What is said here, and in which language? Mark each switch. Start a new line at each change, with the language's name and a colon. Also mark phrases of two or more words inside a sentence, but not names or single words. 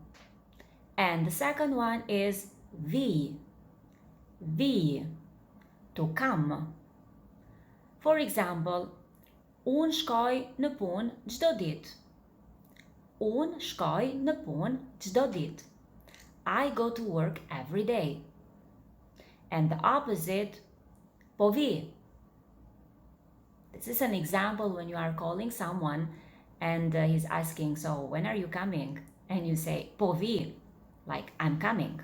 English: And the second one is vi. Vi, to come. For example,
Albanian: unë shkoj në punë çdo ditë. Unë shkoj në punë çdo ditë.
English: I go to work every day. And the opposite,
Albanian: po vi.
English: This is an example when you are calling someone and he's asking, so when are you coming? And you say,
Albanian: po vi,
English: like I'm coming.